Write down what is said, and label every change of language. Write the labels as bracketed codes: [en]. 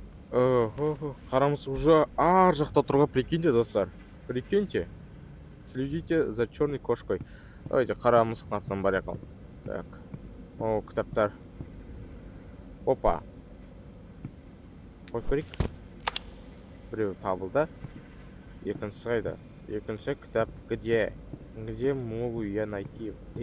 [kk] Қарамыз [ru] уже [kk] ар жақта тұрға, [ru] прикиньте, [kk] достар. [ru] Прикиньте. Следите за черной кошкой. Давайте [kk] қара мысықтың артынан бар еқал. Так. О, кітаптар. Опа. Қойып көрейік. Біреу табылды. Екіншісі қайда? Екінші кітап [ru] где? Где могу я найти?